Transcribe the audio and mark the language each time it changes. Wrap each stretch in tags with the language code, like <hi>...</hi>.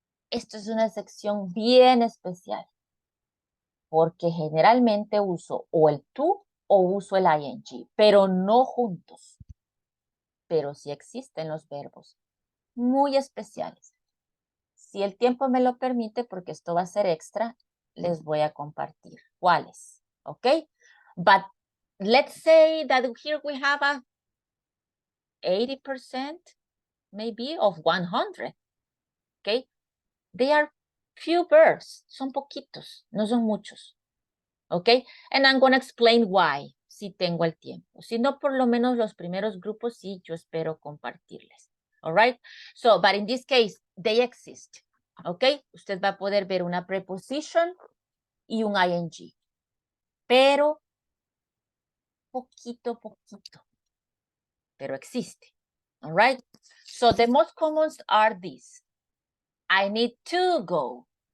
<es>Esto es una sección bien especial, porque generalmente uso o el to o uso el ing, pero no juntos. Pero sí existen los verbos muy especiales. Si el tiempo me lo permite, porque esto va a ser extra, les voy a compartir cuáles, ¿ok?</es> <en>But let's say that here we have a 80% maybe of 100, ¿ok? They are few verbs,</en> <es>son poquitos, no son muchos, ¿ok?</es> <en>And I'm going to explain why,</en> <es>si tengo el tiempo. Si no, por lo menos los primeros grupos sí, yo espero compartirles.</es> <en>All right? So, but in this case, they exist.</en> <es>¿Ok? Usted va a poder ver una preposition y un ing. Pero, poquito. Pero existe.</es> <en>All right? So, the most commons are these. I need to go.</en>